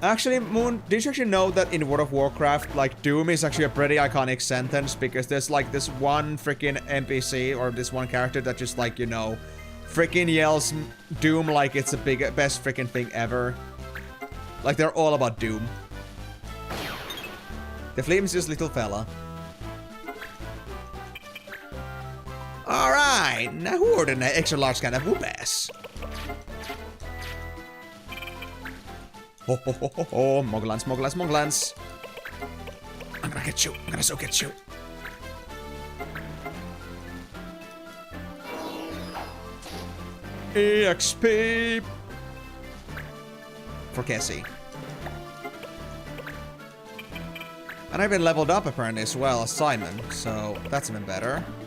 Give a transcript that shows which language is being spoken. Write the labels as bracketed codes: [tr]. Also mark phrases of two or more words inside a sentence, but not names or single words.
[en] Actually, Moon, did you actually know that in World of Warcraft, like, Doom is actually a pretty iconic sentence because there's, like, this one freaking NPC or this one character that just, like, you know, freaking yells Doom like it's the best freaking thing ever. Like, they're all about Doom. The flimsiest little fella. Alright, now who ordered an extra large kind of whoop ass? Ho ho ho ho ho, Moglans, Moglans, Moglans. I'm gonna get you, I'm gonna so get you. EXP for Cassie. And I've been leveled up apparently as well as Simon, so that's even better.